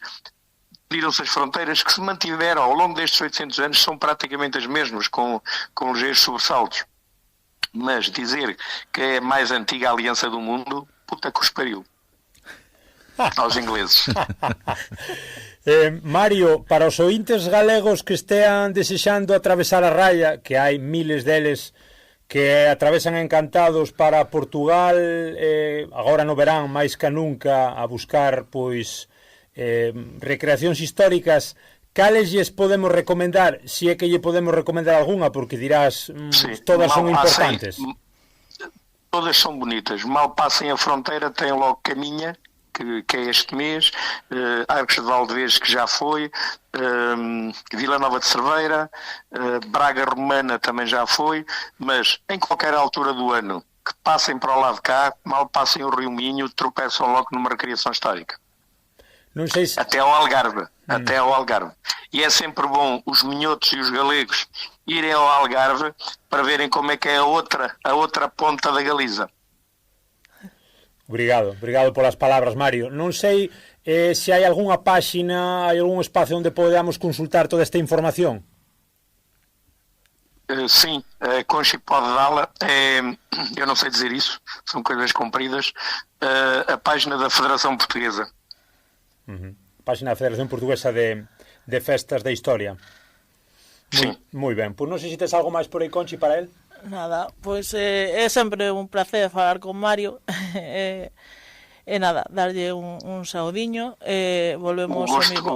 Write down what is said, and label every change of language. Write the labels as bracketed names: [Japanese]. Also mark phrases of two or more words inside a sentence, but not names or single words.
[Portuguese] Viram-se as fronteiras que se mantiveram ao longo destes 800 anos, são praticamente as mesmas, com ligeiros sobressaltos. Mas dizer que é a mais antiga aliança do mundo, puta que os pariu. Aos ingleses. [Galician] Mario, para os ointes galegos que estean desexando atravesar a raia, que hai miles deles que atravesan encantados para Portugal, agora no verán máis que nunca a buscar pois recreacións históricas, cales lles podemos recomendar, se é que lle podemos recomendar algunha, porque dirás todas son importantes. [Portuguese] Todas são bonitas, mal passem a fronteira têm logo Caminha, que é este mês, Arcos de Valdevez, que já foi, Vila Nova de Cerveira, Braga Romana também já foi, mas em qualquer altura do ano que passem para o lado de cá, mal passem o Rio Minho, tropeçam logo numa recreação histórica. Não sei se... Até ao Algarve, até ao Algarve. E é sempre bom os minhotos e os galegos irem ao Algarve para verem como é que é a outra ponta da Galiza. [Galician] Obrigado polas palabras, Mario. Non sei se hai algunha páxina, hai algún espacio onde podamos consultar toda esta información. [Portuguese] Sim, a Conchi pode dá-la. Eu não sei dizer isso, são coisas compridas. A página da Federação Portuguesa. [Galician] Página da Federación Portuguesa de Festas da Historia. Moi ben, pois non sei se tes algo máis por aí, Conchi, para el. Nada, pois é sempre un placer falar con Mario. E nada, darlle un saudiño, volvemos ao mismo.